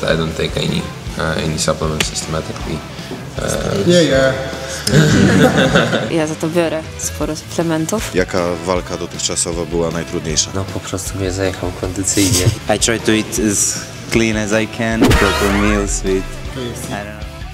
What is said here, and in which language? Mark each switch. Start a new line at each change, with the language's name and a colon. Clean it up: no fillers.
English: I don't take any supplements systematically.
Polish: Ja za to biorę sporo suplementów. Jaka walka dotychczasowa była najtrudniejsza? No po prostu mnie zajechał kondycyjnie.
English: I try to eat as clean as I can, proper meals with, I don't know.